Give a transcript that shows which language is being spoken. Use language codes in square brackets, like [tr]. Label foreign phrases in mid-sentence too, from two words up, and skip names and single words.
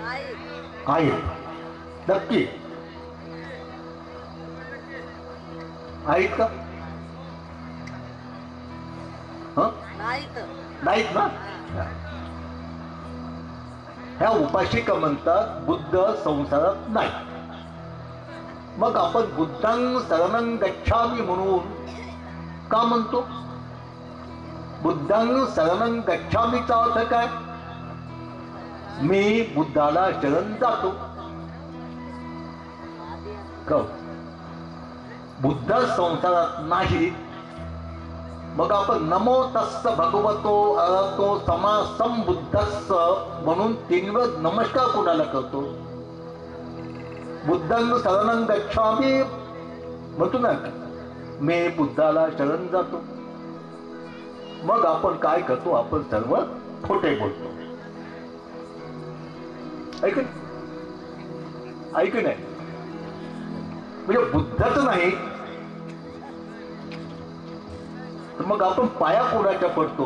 [mr] आहेत. नक्की आहेत का? नाहीत ना. ह्या उपासिका म्हणतात बुद्ध संसारात नाही. मग आपण [pi] बुद्धांग शरणं गच्छामि [mr] म्हणून का म्हणतो? [pi] बुद्धांग शरणं गच्छामीचा [mr] अर्थ काय? मी बुद्धाला शरण जातो. बुद्ध संसारात नाही. मग आपण [pi] नमो तस्स भगवतो अरहतो समा संबुद्धस्स [mr] म्हणून 3 वेळा नमस्कार कोणाला करतो? [pi] बुद्धं शरणं गच्छामि [mr] म्हणतो ना, मी बुद्धाला शरण जातो. मग आपण काय करतो? आपण सर्व खोटे बोलतो. ऐक नाही. म्हणजे बुद्धच नाही तर मग आपण पाया कोणाच्या पडतो?